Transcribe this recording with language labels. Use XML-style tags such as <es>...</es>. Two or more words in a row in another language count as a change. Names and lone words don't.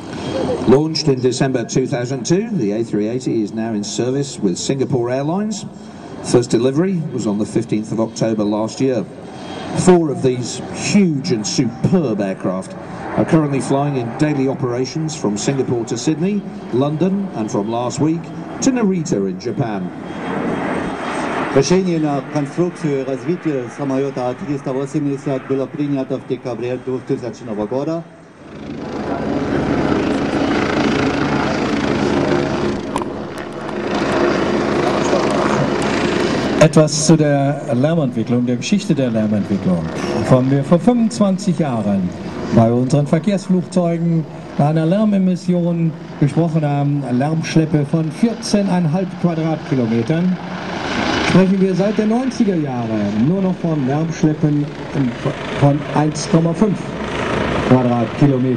<en>Launched in December 2002, the A380 is now in service with Singapore Airlines. First delivery was on the 15th of October last year. 4 of these huge and superb aircraft are currently flying in daily operations from Singapore to Sydney, London, and from last week to Narita in Japan.</en> <ru>Решение на конструкцию и развитие самолета А380 было принято в декабре 2000 года.</ru> <de>Etwas zu der Lärmentwicklung, der Geschichte der Lärmentwicklung. Von wir vor 25 Jahren bei unseren Verkehrsflugzeugen bei einer Lärmemission gesprochen haben, eine Lärmschleppe von 14,5 Quadratkilometern, sprechen wir seit den 90er Jahren nur noch von Lärmschleppen von 1,5 Quadratkilometer.</de>